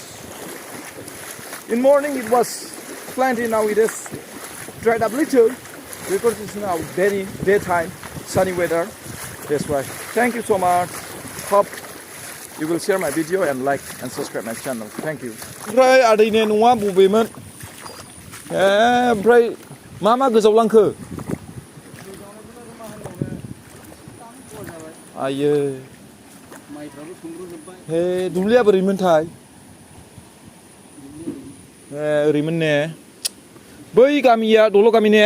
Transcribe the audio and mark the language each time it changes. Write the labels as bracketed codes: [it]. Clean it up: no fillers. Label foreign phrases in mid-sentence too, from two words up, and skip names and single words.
[en] In morning it was plenty, now it is dried up little because it's now very daytime, sunny weather. That's why. Thank you so much. Hope you will share my video and like and subscribe my channel. Thank you. [brx] ओमफ्राय आदैनि न'आ बबेमोन? ओमफ्राय मा गोजाव लांखो? आयो माइफ्राबो सोमब्रजोबबाय। हे दुब्लिया बोरैमोनथाय? ओरैमोन ने? बै गामिया दल' गामि ने?